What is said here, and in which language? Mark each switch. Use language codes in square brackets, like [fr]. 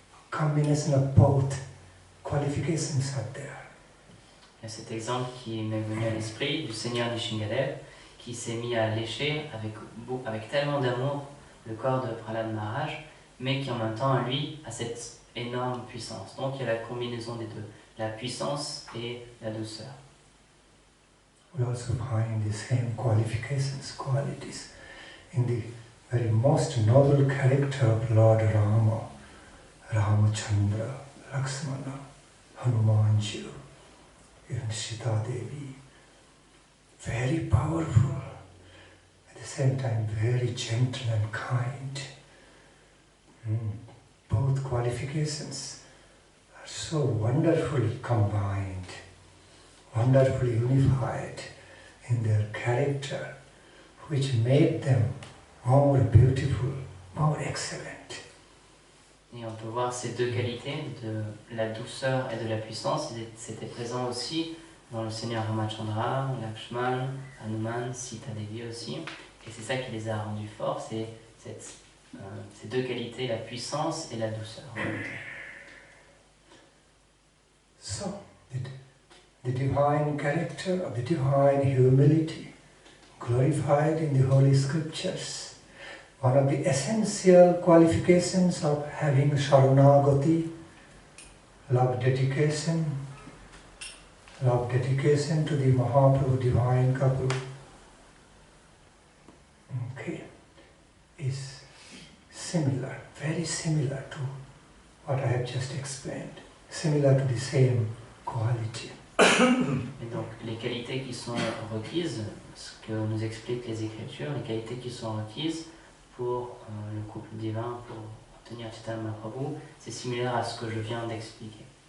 [en] Combination of both qualifications are there. [fr] Il y a cet exemple qui m'est venu à l'esprit du Seigneur Nrsimhadev qui s'est mis à lécher avec tellement d'amour le corps de Prahlad Maharaj, mais qui en même temps, lui, a cette énorme puissance. Donc il y a la combinaison des deux, la puissance et la douceur. [en] We also find the same qualities in the very most noble character of Lord Rama. Ramachandra, Lakshmana, Hanumanji, even Sita Devi. Very powerful, at the same time very gentle and kind. Both qualifications are so wonderfully combined, wonderfully unified in their character, which made them more beautiful, more excellent. [fr] Et on peut voir ces deux qualités, de la douceur et de la puissance, c'était présent aussi dans le Seigneur Ramachandra, Lakshman, Hanuman, Sita Devi aussi. Et c'est ça qui les a rendus forts, c'est ces deux qualités, la puissance et la douceur. [en] So, the divine character of the divine humility glorified in the Holy Scriptures. One of the essential qualifications of having Sharanagati, love dedication to the Mahaprabhu divine couple, is similar, very similar to what I have just explained, similar to the same quality. [fr] Et donc les qualités qui sont requises, ce que nous expliquent les Écritures, les qualités qui sont requises pour le couple divin, pour obtenir Chaitanya Mahaprabhu, c'est similaire à ce que je viens d'expliquer.